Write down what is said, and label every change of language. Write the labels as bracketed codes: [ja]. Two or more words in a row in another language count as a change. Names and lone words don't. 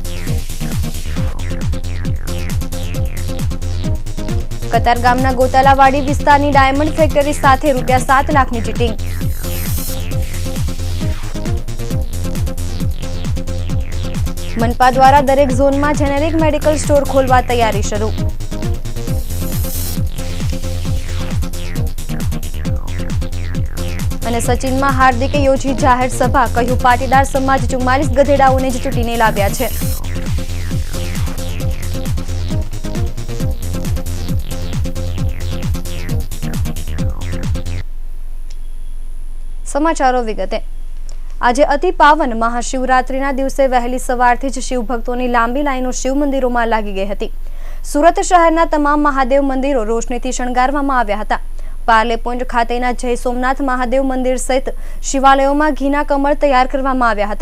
[gu] કતારગામના ગોતાલાવાડી વિસ્તારની [en] diamond factory [gu] સાથે રૂપિયા 7 લાખની ચીટિંગ। મનપા દ્વારા દરેક ઝોન માં [en] generic medical store [gu] ખોલવા તૈયારી શરૂ। અને સચિનમાં હાર્દિકે યોજી જાહેર સભા। કહ્યું પાટીદાર સમાજ 44 ગધેડાઓને જ ચૂંટીને લાવ્યા છે। સમાચારો વિગતે। આજે અતિ પાવન મહાશિવરાત્રિના દિવસે વહેલી સવારથી જ શિવ ભક્તોની લાંબી લાઈનો શિવ મંદિરોમાં લાગી ગઈ હતી। સુરત શહેરના તમામ મહાદેવ મંદિરો રોશનીથી શણગારવામાં આવ્યા હતા। પાર્લે પોઈન્ટ ખાતેના જય સોમનાથ મહાદેવ મંદિર સહિત શિવાલયોમાં ઘીના કમળ તૈયાર કરવામાં આવ્યા હતા।